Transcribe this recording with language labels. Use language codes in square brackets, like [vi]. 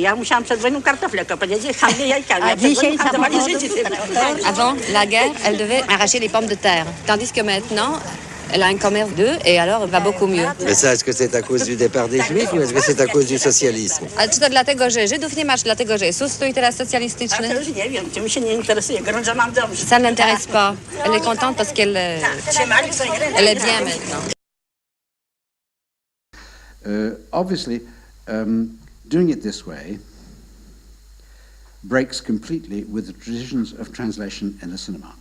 [pl] Ja musiałam przed wojną kartofle kopać, handlę jajkami. A dzisiaj handlowali Żydzi. [fr] Avant la guerre, elle devait arracher les pommes de terre. Tandis que maintenant, elle a un commerce d'œufs et alors va beaucoup mieux. Mais ça, est-ce que c'est à cause du départ des juifs ou est-ce que c'est à cause du socialisme? [pl] Ale czy to dlatego, że Żydów nie ma, czy dlatego, że jest ustrój teraz A to socjalistyczny? już nie wiem, tym się nie interesuje. Grunt, że mam dobrze. [fr] Ça ne l'intéresse pas. Elle est contente parce qu'elle elle est bien maintenant. [en] Obviously, doing it this way breaks completely with the traditions of translation in the cinema.